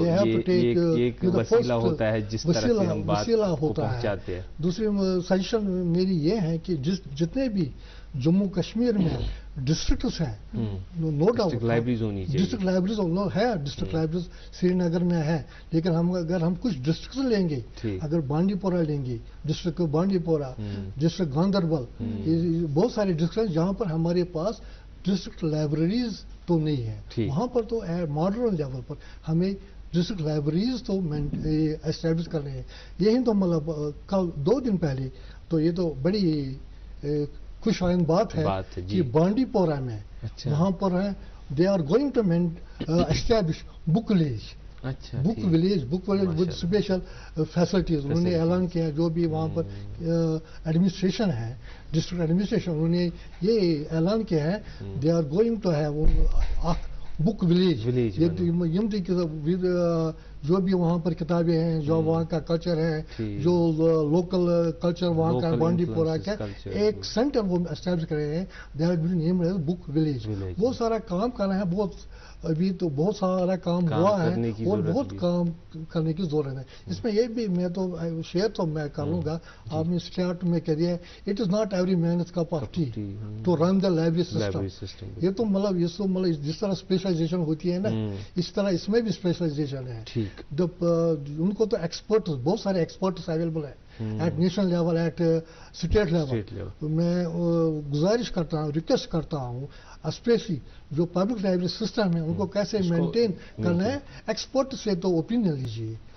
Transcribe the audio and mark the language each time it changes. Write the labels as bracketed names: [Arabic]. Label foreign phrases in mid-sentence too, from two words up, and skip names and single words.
[Urdu] ایک وسیلہ ہوتا ہے جس طرح سے ہم بات کو پہنچاتے ہیں. دوسری سجیشن میری یہ ہے کہ جتنے بھی جموں کشمیر میں ڈسٹرکٹس ہیں [English] no doubt [Urdu] لائبریریز ہونی چاہیے [English] district libraries [Urdu] ہے [English] district libraries [Urdu] سری نگر میں ہے لیکن ہم اگر ہم کچھ ڈسٹرکٹس لیں گے اگر بانڈی پورہ لیں گے ڈسٹرکٹ بانڈی پورہ ڈسٹرکٹ گاندربل بہت سارے ڈسٹرکٹ جہاں پر ہمارے پاس [English] district libraries [Urdu] تو نہیں ہے وہاں پر تو [English] modern level [Urdu] پر ہمیں [English] district libraries [Urdu] تو اسٹیبلش کرنے ہیں. یہی تو مطلب کل 2 دن پہلے تو یہ تو بڑی خوش آئند بات ہے کہ بانڈی پورہ میں وہاں پر ہے [English] they are going to establish book village with special facilities [Urdu] انہوں نے اعلان کیا جو بھی وہاں پر ایڈمنسٹریشن ہے [English] district administration [Urdu] انہوں نے یہ اعلان کیا ہے [English] they are going to have book village [Urdu] جو بھی وہاں پر کتابیں ہیں جو وہاں کا کلچر ہے جو [English] local culture [Urdu] وہاں کا بانڈی پورہ کا ایک سینٹر وہ اسٹیبلش کر رہے ہیں [English] they are name book village. [Urdu] بہت سارا کام کر رہے ہیں بہت ابھی تو بہت سارا کام ہوا ہے اور بہت کام کرنے کی ضرورت ہے. اس میں یہ بھی میں تو شیئر تو میں کروں گا آپ نے اسٹارٹ میں کہہ دیا [English] it is not every man's cup of tea to run the library system. [Urdu] یہ تو مطلب جس طرح اسپیشلائزیشن ہوتی ہے نا اس طرح اس میں بھی اسپیشلائزیشن ہے. ان کو تو ایکسپرٹس بہت سارے ایکسپرٹس اویلیبل ہیں [English] at national level at state level. [Urdu] میں گزارش کرتا ہوں ریکویسٹ کرتا ہوں اسپیشلی جو [English] public library system [Urdu] ہے ان کو کیسے مینٹین کرنا ہے ایکسپرٹ سے تو اوپینین لیجیے.